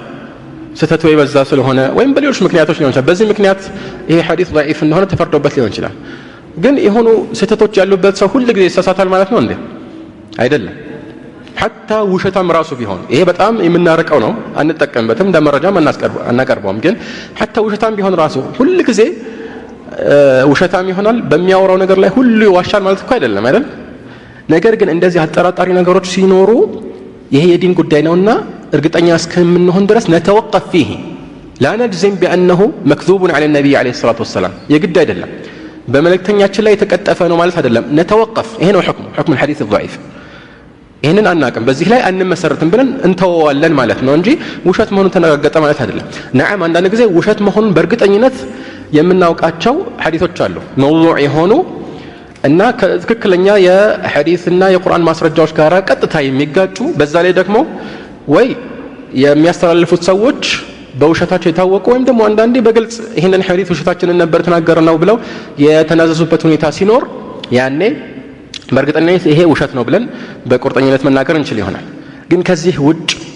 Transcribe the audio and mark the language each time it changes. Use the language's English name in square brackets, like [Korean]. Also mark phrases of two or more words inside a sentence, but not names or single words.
[Amharic] ስተቱ ይበዛ ስለሆነ ወይም በሌሎች ምክንያቶች ሊሆን ይችላል በዚህ ምክንያት ይሄ ሐዲስ ضعيف እንደሆነ ተፈርዶበት ሊሆን ይችላል ግን የሆኑ ስተቶች ያሉበት ሰው ሁሉ ጊዜ ይሳሳታል ማለት ነው እንዴ አይደለም حتى ውሸታም ራሱ ቢሆን ይሄ በጣም የምናረቀው ነው አንጠቀምበትም እንደመረጃም አናቀርበውም ግን حتى ውሸታም ቢሆን ራሱ ሁሉ ጊዜ ውሸታም ይሆናል በሚያወራው ነገር ላይ ሁሉ ይዋሻል ማለት እኮ አይደለም አይደል ነገር ግን እንደዚህ አጠራጣሪ ነገሮች ሲኖሩ ይሄ የዲን ጉዳይ ነውና እርግጠኛ እስከምንሆን ድረስ [Arabic] نتوقف فيه لا نجزم بانه مكذوب على النبي عليه الصلاه والسلام [Amharic] የግድ አይደለም በመልእክተኛችን ላይ የተቀጠፈ ነው ማለት አይደለም نتوقف ይሄ ነው [Arabic] حكم الحديث الضعيف [Amharic] ይሄንን አናቀም በዚህ ላይ አንመሰርትም ብለን እንተዋዋለን ማለት ነው እንጂ ውሸት መሆኑን ተነጋገጠ ማለት አይደለም نعم አንዳንድ ጊዜ ውሸት መሆኑን በእርግጠኝነት የምናውቃቸው ሐዲሶች አሉ መውዱዕ የሆኑ እና ከትክክለኛ የሐዲስና የቁርአን ማስረጃዎች ጋር ቀጥታ የሚጋጩ በዛ ላይ ደግሞ ወይ የሚያስተላልፉት ሰዎች በውሸታቸው የታወቁ ወይም ደግሞ አንዳንዴ በግልጽ ይሄንን ሐዲስ ውሸታችንን ነበር ተናገረናው ብለው የተናዘዙበት ሁኔታ ሲኖር ያኔ በእርግጠኝነት ይሄ ውሸት ነው ብለን በቁርጠኝነት መናገር እንችል ይሆናል ግን ከዚህ ውጭ